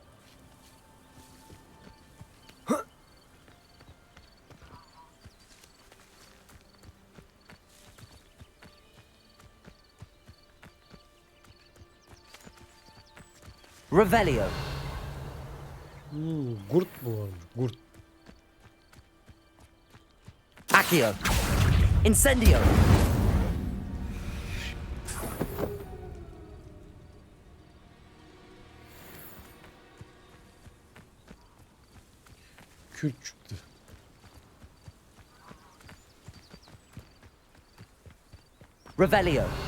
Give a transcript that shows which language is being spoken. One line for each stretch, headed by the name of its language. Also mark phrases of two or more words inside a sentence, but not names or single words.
Turkish: Revelio. Gurt mu varmış? Gurt. Accio. Incendio. Kürk çıktı. Revelio.